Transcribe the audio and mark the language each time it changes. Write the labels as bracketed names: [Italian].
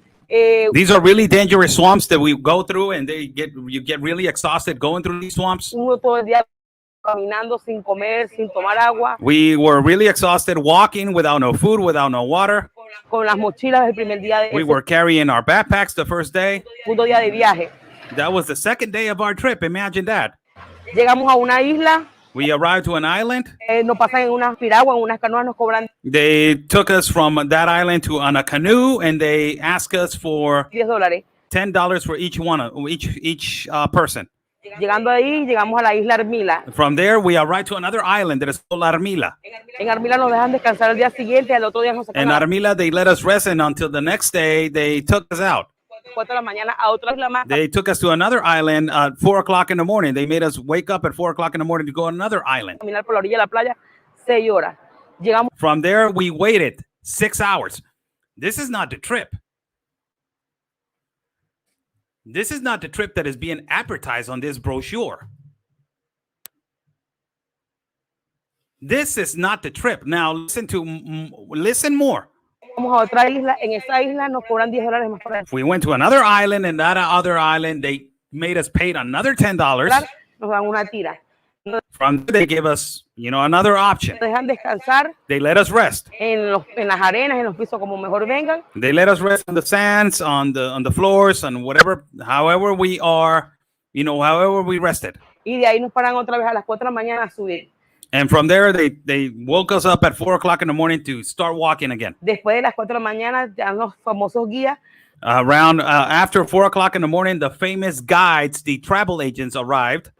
[English] These are really dangerous swamps that we go through, and you get really exhausted going through these swamps. [Spanish] Uno todo el día caminando sin comer, sin tomar agua. [English] We were really exhausted walking without no food, without no water. [Spanish] Con las mochilas el primer día de [English] We were carrying our backpacks the first day. [Spanish] Segundo día de viaje. [English] That was the second day of our trip. Imagine that. [Spanish] Llegamos a una isla. [English] We arrived to an island. [Spanish] Nos pasan en unas piraguas, en unas canoas, nos cobran. [English] They took us from that island on a canoe, and they asked us for $10. $10 for each person. [Spanish] Llegando ahí, llegamos a la isla Armila. [English] From there, we arrived to another island that is called Armila. [Spanish] En Armila nos dejan descansar el día siguiente, al otro día nos sacan. [English] In Armila, they let us rest, and until the next day, they took us out. [Spanish] 4 de la mañana a otra isla más. [English] They took us to another island at 4 o'clock in the morning. They made us wake up at 4 o'clock in the morning to go to another island. [Spanish] Caminar por la orilla de la playa 6 horas. Llegamos. [English] From there, we waited 6 hours. This is not the trip. This is not the trip that is being advertised on this brochure. This is not the trip. Now, listen more. [Spanish] Vamos a otra isla. En esa isla nos cobran $10 más por dentro. [English] We went to another island, and that other island, they made us pay another $10. [Spanish] Nos dan una tira. [English] From there, they give us, another option. [Spanish] Nos dejan descansar. [English] They let us rest. [Spanish] En las arenas, en los pisos, como mejor vengan. [English] They let us rest on the sands, on the floors, and however we are, however we rested. [Spanish] Y de ahí nos paran otra vez a las 4 de la mañana a subir. [English] And from there, they woke us up at 4 o'clock in the morning to start walking again. [Spanish] Después de las 4 de la mañana, ya los famosos guías. [English] After 4 o'clock in the morning, the famous guides, the travel agents, arrived.